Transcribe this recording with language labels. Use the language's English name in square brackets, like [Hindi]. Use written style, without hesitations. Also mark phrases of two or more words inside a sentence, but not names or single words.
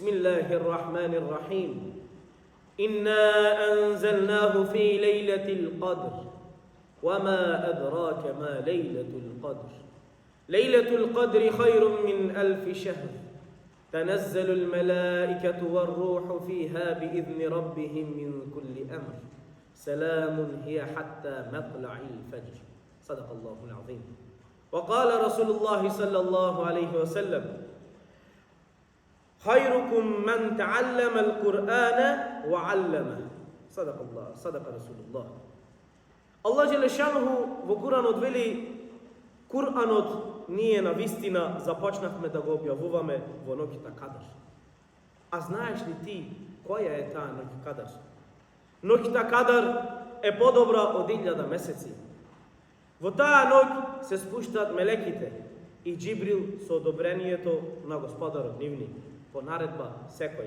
[Arabic] الله الرحمن الرحيم إنا أنزلناه في ليلة القدر وما أدراك ما ليلة القدر ليلة القدر خير من 1000 شهر تنزل الملائكة والروح فيها بإذن ربهم من كل أمر سلام هي حتى مطلع الفجر صدق الله العظيم. وقال رسول الله صلى الله عليه وسلم خيركم من تعلم القرآن وعلمه صدق رسول الله. الله جل شأنه [Macedonian] во Куранот вели, Куранот ние на вистина започнавме да го објавуваме во ноќта Кадр. А знаеш ли ти која е таа ноќ Кадр? Ноќта Кадр е подобра од 1000 месеци. Во таа ноќ се спуштаат мелеките и Џибрил со одобрението на Господарот нивни, по наредба секоја.